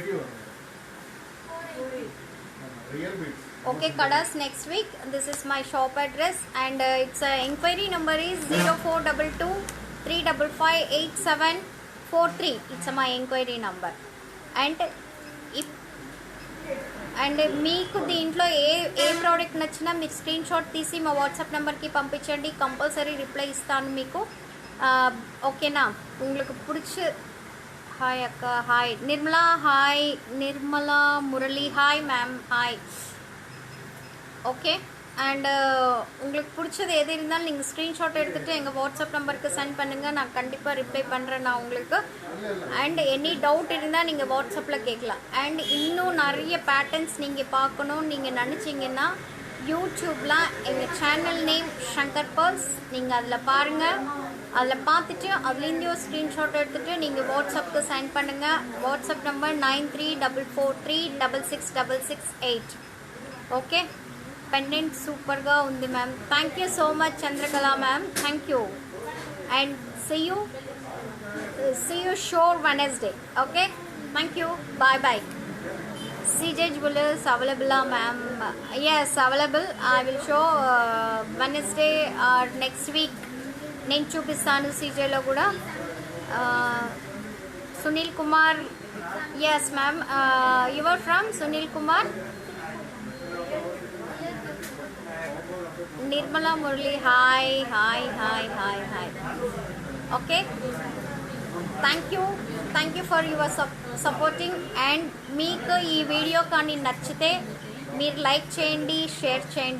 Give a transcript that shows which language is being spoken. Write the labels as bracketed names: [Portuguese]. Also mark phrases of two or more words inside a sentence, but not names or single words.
[English] Okay, Kadas, next week. This is my shop address and its inquiry number is 0422-355-8743. It's my inquiry number. [Telugu] And మీకు దీంట్లో ఏ ప్రోడక్ట్ నచ్చినా మీరు స్క్రీన్ షాట్ తీసి మా వాట్సాప్ నెంబర్కి పంపించండి. [English] compulsory reply [Telugu] ఇస్తాను మీకు. ఓకేనా? [Tamil] உங்களுக்கு பிடிச்ச [Telugu] హాయ్ అక్క, హాయ్ నిర్మలా, హాయ్ నిర్మలా మురళి, హాయ్ மேம், ஹாய். [Tamil] ஓகே, அண்ட் உங்களுக்கு பிடிச்சது எது இருந்தாலும் நீங்கள் ஸ்க்ரீன்ஷாட் எடுத்துகிட்டு எங்கள் வாட்ஸ்அப் நம்பருக்கு சென்ட் பண்ணுங்கள். நான் கண்டிப்பாக ரிப்ளை பண்ணுறேன் நான் உங்களுக்கு. அண்ட் [English] any doubt [Tamil] இருந்தால் நீங்கள் வாட்ஸ்அப்பில் கேட்கலாம். அண்ட் இன்னும் நிறைய பேட்டர்ன்ஸ் நீங்கள் பார்க்கணும் நீங்கள் நினச்சிங்கன்னா யூடியூப்பில் எங்கள் [English] channel name [Tamil] ஷங்கர் பர்ல்ஸ், நீங்கள் அதில் பாருங்கள். அதில் பார்த்துட்டு அதுலேருந்து ஒரு ஸ்க்ரீன்ஷாட் எடுத்துகிட்டு நீங்கள் வாட்ஸ்அப்புக்கு சென்ட் பண்ணுங்கள். வாட்ஸ்அப் நம்பர் 9344366668. [Telugu] ఓకే, పెండెంట్ సూపర్గా ఉంది మ్యామ్. [English] thank you so much Chandrakala ma'am, thank you. and see you sure Wednesday. okay, thank you, bye bye. CJ Jewelers available ma'am? Yes, available. I will show Wednesday or next week. [Telugu] నేను చూపిస్తాను CJలో కూడా. సునీల్ కుమార్, [English] yes ma'am, you are from Sunil Kumar. [Telugu] నిర్మలా మురళి, హాయ్ హాయ్ హాయ్ హాయ్ హాయ్. [English] okay, thank you for your supporting. [Telugu] అండ్ మీకు ఈ వీడియో కానీ నచ్చితే మీరు లైక్ చేయండి, షేర్ చేయండి.